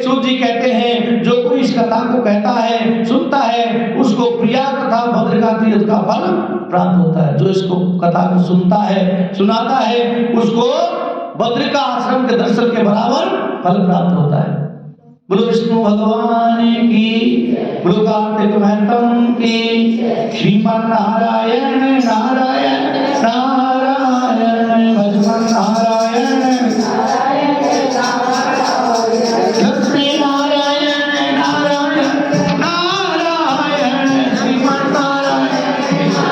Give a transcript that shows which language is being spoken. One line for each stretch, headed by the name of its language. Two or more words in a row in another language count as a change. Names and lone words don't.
Hindi: सूत जी कहते हैं जो कोई इस कथा को कहता है, सुनता है, उसको प्रिया तथा भद्रिका तीर्थ का फल प्राप्त होता है। जो इसको कथा को सुनता है, सुनाता है, उसको बद्रिका आश्रम के दर्शन के बराबर फल प्राप्त होता है। बोलो विष्णु भगवान की, बोलो कार्तिक महतम की। श्रीमन नारायण नारायण नारायण भजमन नारायण लक्ष्मी नारायण नारायण नारायण श्रीमन नारायण